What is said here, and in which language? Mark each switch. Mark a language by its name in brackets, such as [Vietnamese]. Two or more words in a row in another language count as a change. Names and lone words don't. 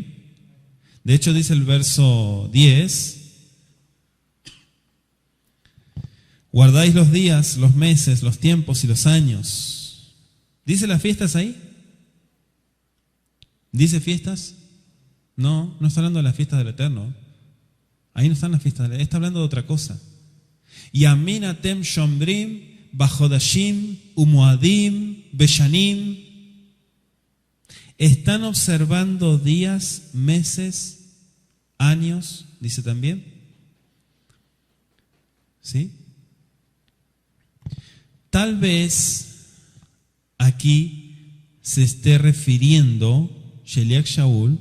[Spanish] De hecho dice el verso 10, guardáis los días, los meses, los tiempos y los años. ¿Dice las fiestas ahí? ¿Dice fiestas? No, no está hablando de las fiestas del Eterno. Ahí no están las fiestas, está hablando de otra cosa. [Hebrew] ימים אתם שומרים בחודשים ומועדים בשנים. [Spanish] Están observando días, meses, años, dice también. ¿Sí? Tal vez aquí se esté refiriendo Sheliach Shaul.